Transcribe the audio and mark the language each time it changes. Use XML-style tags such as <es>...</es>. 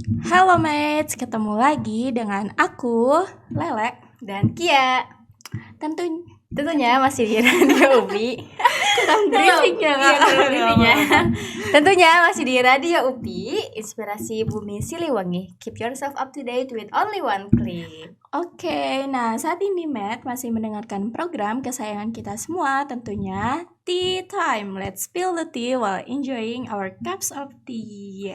<id>Halo mates, ketemu lagi dengan aku, Lele. Dan Kia. Tentunya Masih di Radio UPI. briefing ya, Iya, kurang briefingnya. Tentunya masih di Radio UPI, Inspirasi Bumi Siliwangi.</id> <en>Keep yourself up to date with only one click.</en> <id>Oke, nah saat ini Matt masih mendengarkan program kesayangan kita semua, tentunya Tea Time.</id> <en>Let's spill the tea while enjoying our cups of tea.</en>